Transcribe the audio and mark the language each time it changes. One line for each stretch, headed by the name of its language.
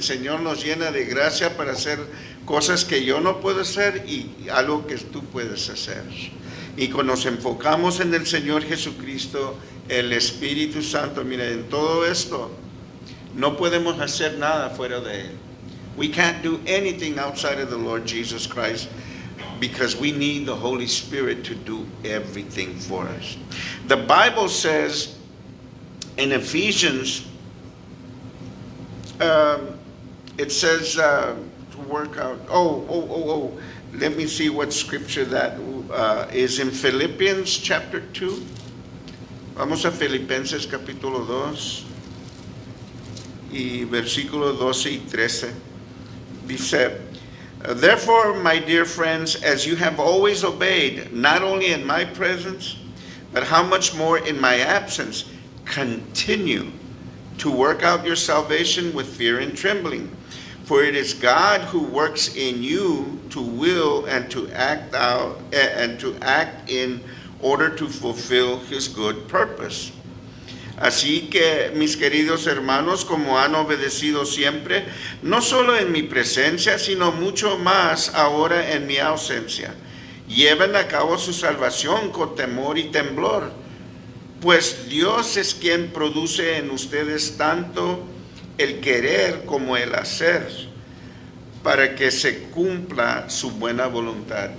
Spanish: El Señor nos llena de gracia para hacer cosas que yo no puedo hacer y algo que tú puedes hacer. Y cuando nos enfocamos en el Señor Jesucristo, el Espíritu Santo, mira, en todo esto, no podemos hacer nada fuera de Él.
English: We can't do anything outside of the Lord Jesus Christ because we need the Holy Spirit to do everything for us. The Bible says in Ephesians, it says to work out. Let me see what scripture that is in Philippians chapter 2.
Spanish: Vamos a Filipenses capítulo 2 y versículos 12 y 13. Dice,
English: therefore, my dear friends, as you have always obeyed, not only in my presence, but how much more in my absence, continue to work out your salvation with fear and trembling. For it is God who works in you to will and to act out and to act in order to fulfill His good purpose.
Spanish: Así que, mis queridos hermanos, como han obedecido siempre, no solo en mi presencia, sino mucho más ahora en mi ausencia, lleven a cabo su salvación con temor y temblor, pues Dios es quien produce en ustedes tanto el querer como el hacer, para que se cumpla su buena voluntad.